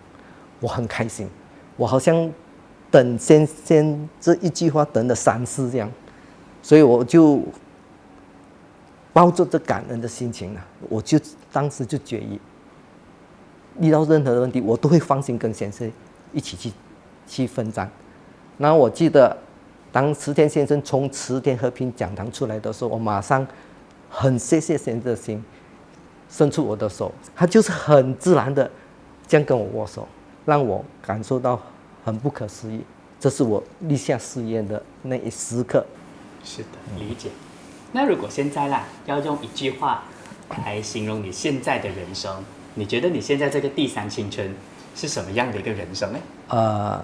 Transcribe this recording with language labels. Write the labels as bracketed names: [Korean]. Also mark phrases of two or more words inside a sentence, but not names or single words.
[Chinese] 我很開心，我好像等先生這一句話等了3次這樣，所以我就抱着這感恩的心情啊，我就當時就決意，遇到任何的問題，我都會放心跟先生一起去奮戰。然後我記得，當池田先生從池田和平講堂出來的時候，我馬上很謝謝先生的心，伸出我的手，他就是很自然的這樣跟我握手，讓我感受到很不可思議。這是我立下誓言的那一時刻。是的，理解。那如果現在啦，要用一句話來形容你現在的人生，你覺得你現在這個第三青春是什麼樣的一個人生呢？